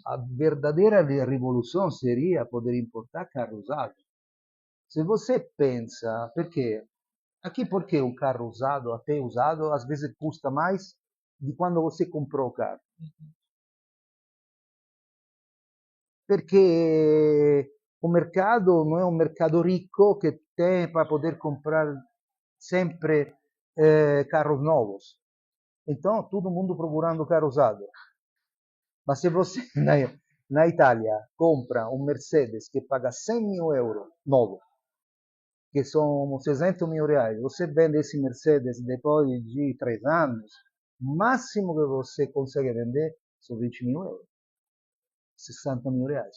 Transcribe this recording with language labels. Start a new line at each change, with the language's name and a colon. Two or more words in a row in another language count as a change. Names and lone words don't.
Portuguese: A verdadeira revolução seria poder importar carro usado. Se você pensa, porque aqui porque um carro usado, até usado, às vezes custa mais de quando você comprou o carro. Perché o mercado
Italian: non è un
Portuguese: mercado rico che tem para poder comprar sempre carros novos. Então, todo mundo procurando carro usado. Mas se você na Itália compra um Mercedes que paga 100.000 euro novo, que são 600 mil reais, você vende esse Mercedes depois de 3 anos, o máximo que você consegue vender são 20.000 euros, 60.000 reais.